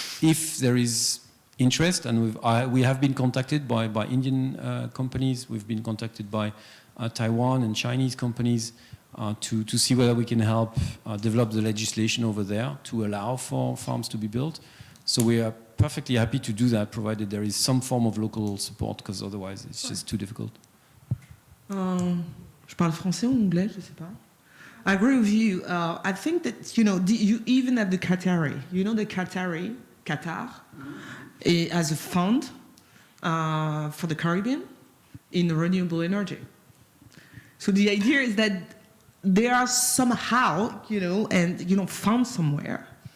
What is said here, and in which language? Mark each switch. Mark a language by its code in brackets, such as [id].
[en] If there is interest, and we have been contacted by Indian companies, we've been contacted by Taiwan and Chinese companies to see whether we can help develop the legislation over there to allow for farms to be built. So we are perfectly happy to do that, provided there is some form of local support, because otherwise it's just too difficult. [fr] Je parle français ou anglais, je sais pas. [en] I agree with you. I think that, you even have the Qatari. You know the Qatar as a fund for the Caribbean in renewable energy. So the idea is that they are somehow, found somewhere.